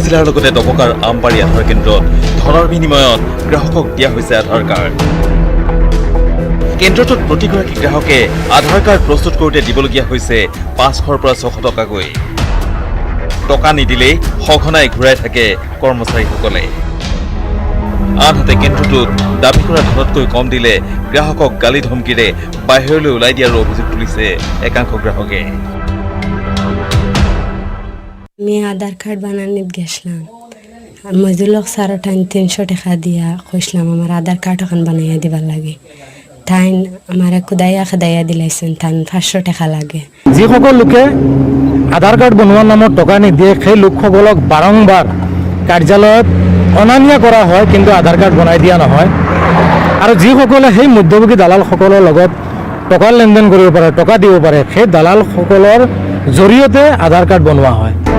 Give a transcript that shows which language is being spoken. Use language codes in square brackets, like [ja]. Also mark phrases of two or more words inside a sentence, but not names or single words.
[as] জিলাৰ লগতে দবকাৰ আমবাৰী আধাৰ কেন্দ্ৰত ধনৰ বিনিময়ত গ্ৰাহকক দিয়া হৈছে আধাৰ কাৰ্ড কেন্দ্ৰটোত প্ৰতিগৰাকী গ্ৰাহকে আধাৰ কাৰ্ড প্ৰস্তুত কৰোঁতে দিবলগীয়া হৈছে ৫০০ৰ পৰা ৬০০ টকাকৈ টকা নিদিলেই সঘনাই ঘূৰাই থাকে কৰ্মচাৰীসকলে আনহাতে কেন্দ্ৰটোত দাবী কৰা ধনতকৈ কম দিলে গ্ৰাহকক গালি ধমকিৰে বাহিৰলৈ ওলাই দিয়াৰ অভিযোগ তুলিছে একাংশ গ্ৰাহকে [bn] আমি আধার কার্ড বানানি গেছিলাম মজুলক সারা টাইম ৩০০ টাকা দিয়া কইসলাম আমার আধার কার্ড এখন বানাইয়া দিবার লাগে তাই আমার খুদাইয়া দিলাইছেন তাই ৫০০ টাকা লাগে [as] যিসকল লোকে আধাৰ কাৰ্ড বনোৱাৰ নামত টকা নিদিয়ে সেই লোকসকলক বাৰম্বাৰ কাৰ্যালয়ত অনা নিয়া কৰা হয় কিন্তু আধাৰ কাৰ্ড বনাই দিয়া নহয় আৰু যিসকলে সেই মধ্যভোগী দালালসকলৰ লগত টকাৰ লেনদেন কৰিব পাৰে টকা দিব পাৰে সেই দালালসকলৰ জৰিয়তে আধাৰ কাৰ্ড বনোৱা হয়